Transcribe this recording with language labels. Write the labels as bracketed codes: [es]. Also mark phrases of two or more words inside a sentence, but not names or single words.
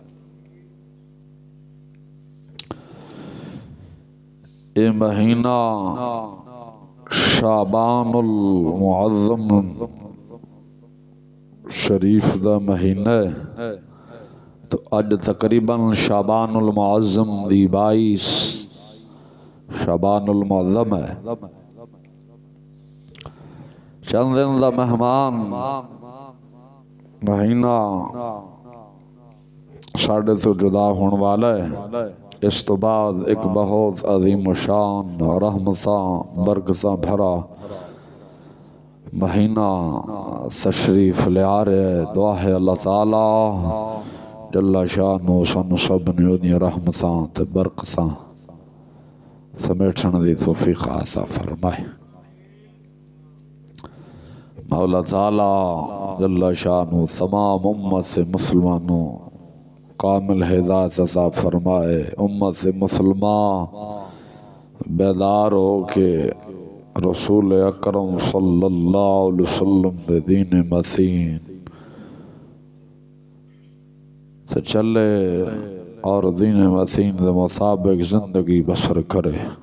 [pa] اے مہینہ شعبان المعظم شریف دا مہینہ ہے تو اج تقریباً شعبان المعظم دی 22 شعبان المعظم ہے چند دن دا مہمان مہینہ ساڑھے تو جدا ہونے والا ہے، اس تو بعد ایک بہت عظیم و شان رحمتاں برکتاں بھرا مہینہ تشریف لے آ رہے ہے۔ دعا ہے اللہ [ar] تعالی جل شانہ [pa] سانو سب نے اودیاں رحمتاں تے برکتاں سمیٹن دی توفیق عطا فرمائے۔ مولا [ar] تعالی جل شانہ [pa] تمام امت مسلمانوں کامل ہدایت عطا فرمائے۔ امت مسلمہ بیدار ہو کے رسول اکرم [ar] صلی اللہ علیہ وسلم [pa] دے دین متین سے چلے اور دین متین دے مطابق زندگی بسر کرے۔